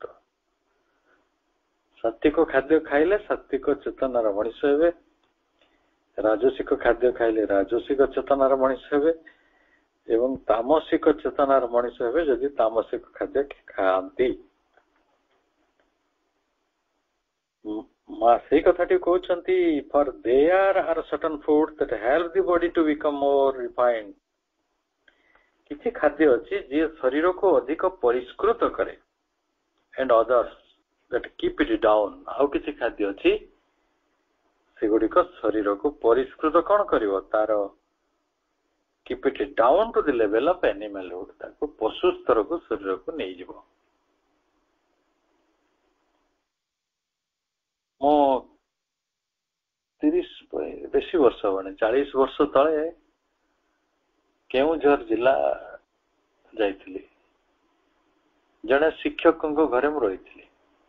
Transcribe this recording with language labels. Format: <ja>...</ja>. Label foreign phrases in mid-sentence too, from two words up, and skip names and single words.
<or>ସାତ୍ଵିକ ଖାଦ୍ୟ ଖାଇଲେ ସାତ୍ଵିକ ଚେତନାର ମଣିଷ ହେବେ, ରାଜସିକ ଖାଦ୍ୟ ଖାଇଲେ ରାଜସିକ ଚେତନାର ମଣିଷ ହେବେ, ଏବଂ ତାମସିକ ଚେତନାର ମଣିଷ ହେବେ ଯଦି ତାମସିକ ଖାଦ୍ୟ ଖାଆନ୍ତି। ମା ସେଇ କଥାଟି କହୁଛନ୍ତି,</or> <en>for there are certain foods that help the body to become more refined.</en> <or>କିଛି ଖାଦ୍ୟ ଅଛି ଯିଏ ଶରୀରକୁ ଅଧିକ ପରିଷ୍କୃତ କରେ,</or> <en>and others that keep it down.</en> <or>ଆଉ କିଛି ଖାଦ୍ୟ ଅଛି ସେଗୁଡିକ ଶରୀରକୁ ପରିଷ୍କୃତ କଣ କରିବ, ତାର</or> <en>keep it down to the level of animalhood,</en> <or>ତାକୁ ପଶୁ ସ୍ତରକୁ ଶରୀରକୁ ନେଇଯିବ। ମୁଁ 30 ବେଶୀ ବର୍ଷ ହବନି, 40 ବର୍ଷ ତଳେ କେଉଁଝର ଜିଲ୍ଲା ଯାଇଥିଲି। ଜଣେ ଶିକ୍ଷକଙ୍କ ଘରେ ମୁଁ ରହିଥିଲି।</or>